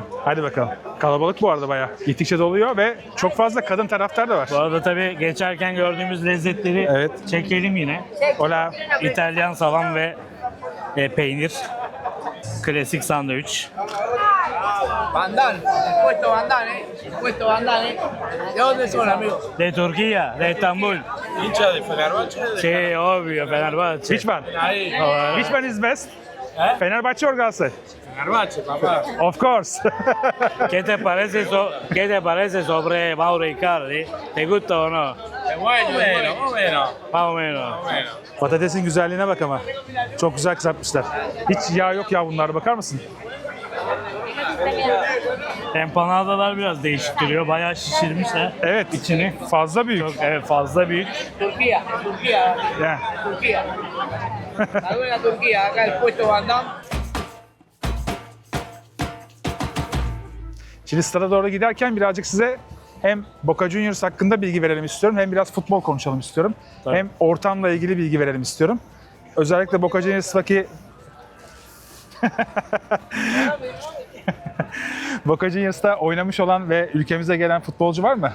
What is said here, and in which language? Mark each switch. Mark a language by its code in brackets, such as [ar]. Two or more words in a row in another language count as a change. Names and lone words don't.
[tr] Hadi bakalım. Kalabalık bu arada bayağı. Gittikçe doluyor ve çok fazla kadın taraftar da var. Bu arada tabii geçerken gördüğümüz lezzetleri Evet. çekelim yine. [es] Hola. [tr] İtalyan salam ve peynir. Klasik sandviç. [es] Bandal, puesto Bandal, puesto Bandal, ¿De dónde son, amigo? De Turquía, de İstanbul. Hincha de Fenerbahçe. Sí, obvio, Fenerbahçe. [en] Which one? [es] Ahí. Ahora, [en] Which one is best? Fenerbahçe or Galatasaray? [es] Fenerbahçe, papá. [en] Of course. [es] ¿Qué te parece sobre Mauro Icardi? ¿Te gusta o no? Bueno, bueno, bueno. Más o menos. Bueno. [tr] Patatesin güzelliğine bak ama. Çok güzel kızartmışlar. Hiç yağ yok ya bunlar, bakar mısın? Empanadalar biraz değişik duruyor. Bayağı şişirmişler. Evet. İçini. Fazla büyük. Çok, evet fazla büyük. [es] Turquía, Turquía, [tr] Yani. [es] Turquía. Algo en la Turquía, acá el puesto Van Damme. [tr] Şimdi stada doğru giderken birazcık size hem Boca Juniors hakkında bilgi verelim istiyorum, hem biraz futbol konuşalım istiyorum. Tabii. Hem ortamla ilgili bilgi verelim istiyorum. Özellikle Boca Juniors'taki Boca Juniors'ta oynamış olan ve ülkemize gelen futbolcu var mı?